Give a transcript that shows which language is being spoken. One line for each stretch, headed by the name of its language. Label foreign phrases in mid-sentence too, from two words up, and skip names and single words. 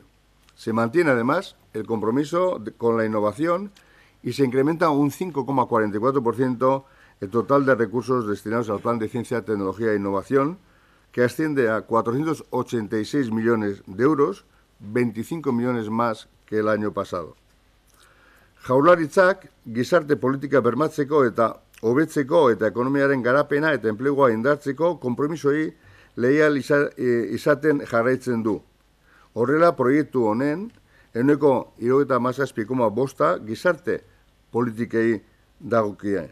Spanish: Se mantiene además el compromiso con la innovación y se incrementa un 5,44% el total de recursos destinados al Plan de Ciencia, Tecnología e Innovación, que asciende a 486 millones de euros, 25 millones más que el año pasado.
Basque: Jaurlaritzak gizarte politika bermatzeko eta hobetzeko eta ekonomiaren garapena eta enplegua indartzeko konpromisoi leial izaten jarraitzen du. Horrela, proiektu honen, ehuneko 77,5 gizarte politikei dagokie.